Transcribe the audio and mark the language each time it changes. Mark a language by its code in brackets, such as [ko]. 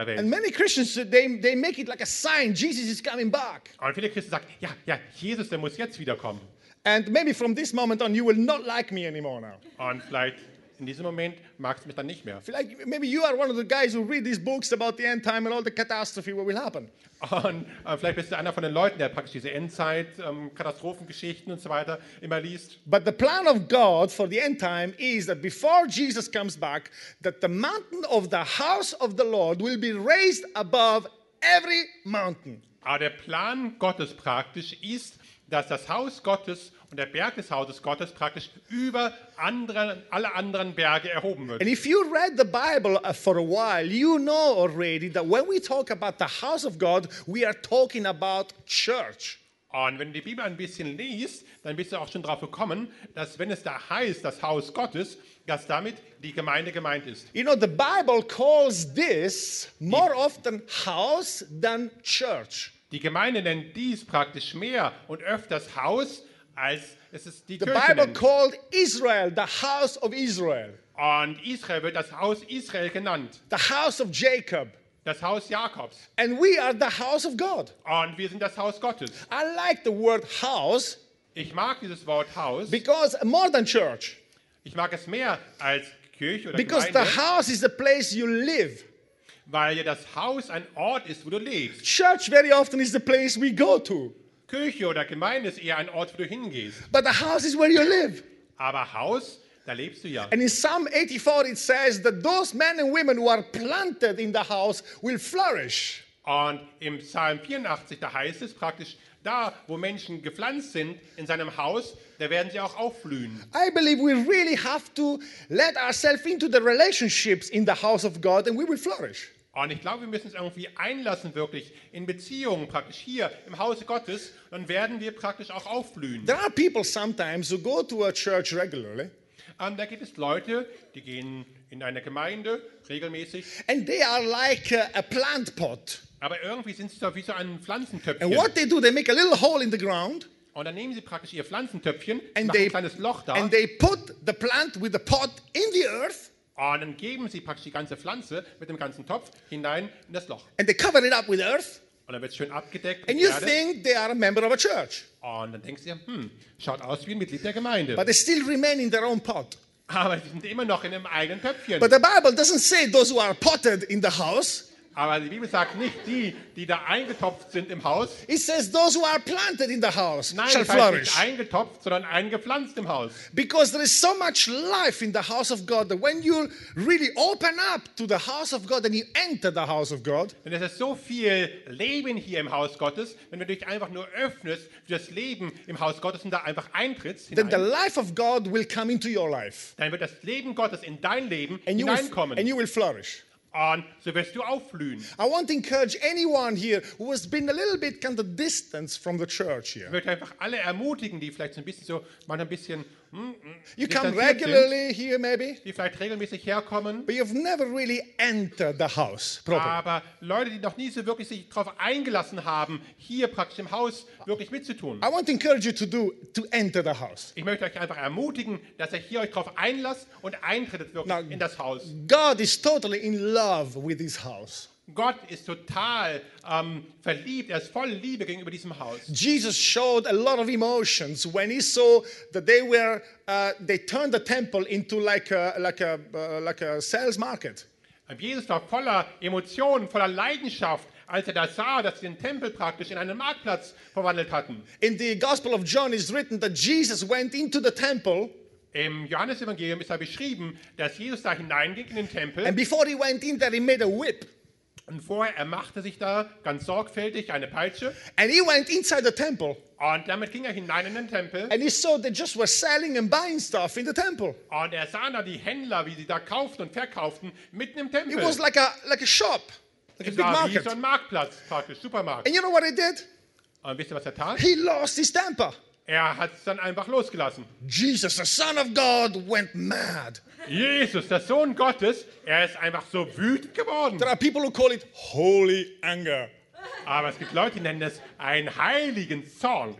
[en] many Christians they make it like a sign, Jesus is coming back. [de] Und viele Christen sagen, ja, ja, Jesus, der muss jetzt wiederkommen. [en] And maybe from this moment on you will not like me anymore now. [de] Und vielleicht in diesem Moment magst du mich dann nicht mehr. [en] Like maybe you are one of the guys who read these books about the end time and all the catastrophe what will happen. [de] Und vielleicht bist du einer von den Leuten, der praktisch diese Endzeit Katastrophengeschichten und so weiter immer liest. [en] But the plan of God for the end time is that before Jesus comes back, that the mountain of the house of the Lord will be raised above every mountain. [de] Aber der Plan Gottes praktisch ist, dass das Haus Gottes und der Berg des Hauses Gottes praktisch über alle anderen Berge erhoben wird. [en] And if you read the Bible for a while, you know already that when we talk about the house of God, we are talking about church. [de] Und wenn du die Bibel ein bisschen liest, dann bist du auch schon drauf gekommen, dass wenn es da heißt, das Haus Gottes, dass damit die Gemeinde gemeint ist. [en] You know, the Bible calls this more often house than church. [de] Die Gemeinde nennt dies praktisch mehr und öfters Haus, als es ist die [en] the [de] Kirche [en] Bible [de] nennt. [en] Called Israel the house of Israel. [de] Und Israel wird das Haus Israel genannt. [en] The house of Jacob. [de] Das Haus Jakobs. [en] And we are the house of God. [de] Und wir sind das Haus Gottes. [en] I like the word house [de] Ich mag dieses Wort Haus. [en] Because more than church. [de] Ich mag es mehr als Kirche oder [en] Because [de] Gemeinde. [en] The house is the place you live. [de] Weil ja das Haus ein Ort ist, wo du lebst. [en] Church very often is the place we go to. [de] Kirche oder Gemeinde ist eher ein Ort, wo du hingehst. [en] But the house is where you live. [de] Aber Haus, da lebst du ja. [en] And in Psalm 84 it says that those men and women who are planted in the house will flourish. [de] Und im Psalm 84, da heißt es praktisch, da, wo Menschen gepflanzt sind in seinem Haus, da werden sie auch aufblühen. [en] I believe we really have to let ourselves into the relationships in the house of God and we will flourish. [de] Und ich glaube, wir müssen es irgendwie einlassen, wirklich in Beziehungen, praktisch hier im Hause Gottes, dann werden wir praktisch auch aufblühen. [en] There are people sometimes who go to a church regularly. [de] Da gibt es Leute, die gehen in eine Gemeinde regelmäßig. [en] And they are like a plant pot. [de] Aber irgendwie sind sie so wie so ein Pflanzentöpfchen. [en] And what they do, they make a little hole in the ground. [de] Und dann nehmen sie praktisch ihr Pflanzentöpfchen, machen ein kleines Loch da. [en] And they put the plant with the pot in the earth. [de] Und dann geben sie praktisch die ganze Pflanze mit dem ganzen Topf hinein in das Loch. [en] And they cover it up with earth. [de] Und dann wird es schön abgedeckt. [en] And you think they are a member of a church. [de] Und dann denkst du, schaut aus wie ein Mitglied der Gemeinde. [en] But they still remain in their own pot. [de] Aber sie sind immer noch in ihrem eigenen Töpfchen. [en] But the Bible doesn't say those who are potted in the house. [de] Aber die Bibel sagt nicht die, die da eingetopft sind im Haus. [en] It says those who are planted in the house [de] Nein, [en] shall flourish. [de] Nicht eingetopft, sondern eingepflanzt im Haus. [en] Because there is so much life in the house of God that when you really open up to the house of God and you enter the house of God. [de] Denn es ist so viel Leben hier im Haus Gottes, wenn du dich einfach nur öffnest für das Leben im Haus Gottes und da einfach eintrittst. [en] Then the life of God will come into your life. [de] Dann wird das Leben Gottes in dein Leben hineinkommen. [en] And you will flourish. [de] Und so wirst du aufblühen. [en] I want to encourage anyone here who has been a little bit kind of distance from the church here. [de] Ich möchte einfach alle ermutigen, die vielleicht so ein bisschen so mal ein bisschen [en] You come regularly here maybe. [de] Die vielleicht regelmäßig herkommen. [en] But you've never really entered the house properly. [de] Aber Leute, die noch nie so wirklich sich drauf eingelassen haben, hier praktisch im Haus wirklich mitzutun. [en] I want to encourage you to enter the house. [de] Ich möchte euch einfach ermutigen, dass ihr hier euch drauf einlasst und eintretet wirklich [en] Now, [de] in das Haus. [en] God is totally in love with this house. [de] Gott ist total verliebt. Er ist voll Liebe gegenüber diesem Haus. [en] Jesus showed a lot of emotions when he saw that they turned the temple into like a sales market. [de] Jesus war voller Emotionen, voller Leidenschaft, als er da sah, dass sie den Tempel praktisch in einen Marktplatz verwandelt hatten. [en] In the Gospel of John is written that Jesus went into the temple. [de] Im Johannesevangelium ist da beschrieben, dass Jesus da hineinging in den Tempel. [en] And before he went in there, he made a whip. [de] Und vorher er machte sich da ganz sorgfältig eine Peitsche. [en] And he went inside the temple. [de] Und damit ging er hinein in den Tempel. [en] And he saw they just were selling and buying stuff in the temple. [de] Und er sah da die Händler, wie sie da kauften und verkauften mitten im Tempel. [en] It was like a shop, like es a big market. [de] Es war wie so ein Marktplatz, praktisch Supermarkt. [en] And you know what he did? [de] Und wisst ihr, was er tat? [en] He lost his temper. [de] Er hat es dann einfach losgelassen. [en] Jesus, the Son of God, went mad. [de] Jesus, der Sohn Gottes, er ist einfach so wütend geworden. [en] There are people who call it holy anger. [de] Aber es gibt Leute, die nennen es einen heiligen Zorn.